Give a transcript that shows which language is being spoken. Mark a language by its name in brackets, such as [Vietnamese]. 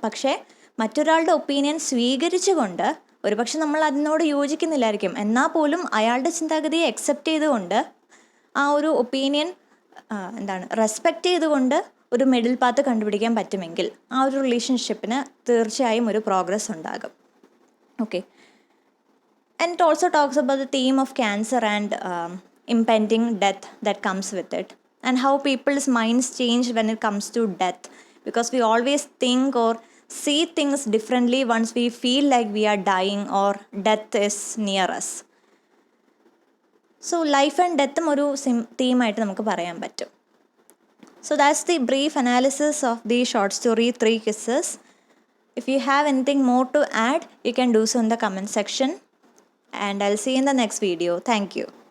[Malayalam] പക്ഷേ മറ്റൊരാളുടെ ഒപ്പീനിയൻ സ്വീകരിച്ചുകൊണ്ട്, ഒരുപക്ഷെ നമ്മൾ അതിനോട് യോജിക്കുന്നില്ലായിരിക്കും, എന്നാൽ പോലും അയാളുടെ ചിന്താഗതിയെ അക്സെപ്റ്റ് ചെയ്തുകൊണ്ട്, ആ ഒരു ഒപ്പീനിയൻ എന്താണ് റെസ്പെക്റ്റ് ചെയ്തുകൊണ്ട് ഒരു മിഡിൽ പാത്ത് കണ്ടുപിടിക്കാൻ പറ്റുമെങ്കിൽ ആ ഒരു റിലേഷൻഷിപ്പിന് തീർച്ചയായും ഒരു പ്രോഗ്രസ് ഉണ്ടാകും. [English] Okay, and it also talks about the theme of cancer and impending death that comes with it, and how people's minds change when it comes to death, because we always think or see things differently once we feel like we are dying or death is near us. [Malayalam] So [English] life and ഡെത്തും [Malayalam] ഒരു തീമായിട്ട് നമുക്ക് പറയാൻ പറ്റും. [English] So that's the brief analysis of the short story 3 Kisses. If you have anything more to add, you can do so in the comment section. And I'll see you in the next video. Thank you.